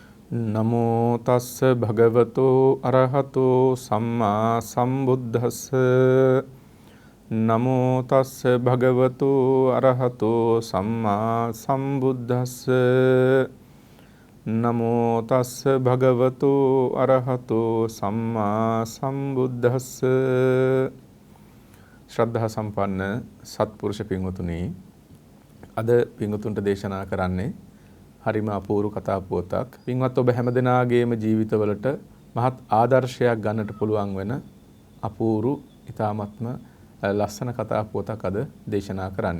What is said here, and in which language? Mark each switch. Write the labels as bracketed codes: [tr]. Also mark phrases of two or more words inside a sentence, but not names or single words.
[pi] නමෝ තස්ස භගවතෝ අරහතෝ සම්මා සම්බුද්දස්ස නමෝ තස්ස භගවතෝ අරහතෝ සම්මා සම්බුද්දස්ස නමෝ තස්ස භගවතෝ අරහතෝ සම්මා සම්බුද්දස්ස. [si] ශ්‍රද්ධා සම්පන්න සත්පුරුෂ පින්වතුනි, අද පින්වතුන්ට දේශනා කරන්නේ හරිම අපූර්ව කතා පුවතක්. පින්වත් ඔබ හැමදෙනාගේම ජීවිතවලට මහත් ආදර්ශයක් ගන්නට පුළුවන් වෙන අපූර්ව ඉතාමත්ම ලස්සන කතා පුවතක් අද දේශනා කරන්නේ.